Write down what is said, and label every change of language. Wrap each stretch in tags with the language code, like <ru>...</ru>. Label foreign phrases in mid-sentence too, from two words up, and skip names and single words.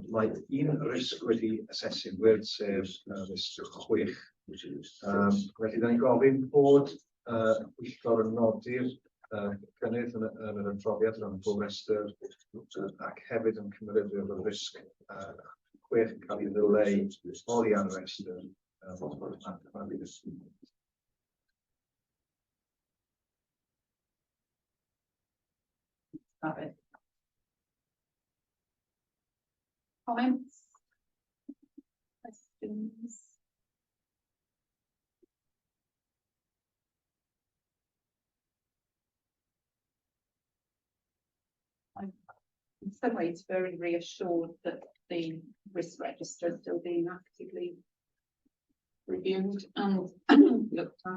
<cy>Mae 1 risg wedi asesu'n wyrdd, sef risg 6. Felly, da ni'n gofyn bod y pwyllgor yn nodi'r cynnydd yn yr adroddiad yn gofrestr ac hefyd yn cymeryddio bod risg 6 yn cael ei ddileu oddi ar y restr.</cy> <en>Comments? Questions? I'm in some ways very reassured that the risk register is still being actively reviewed and looked at.</en>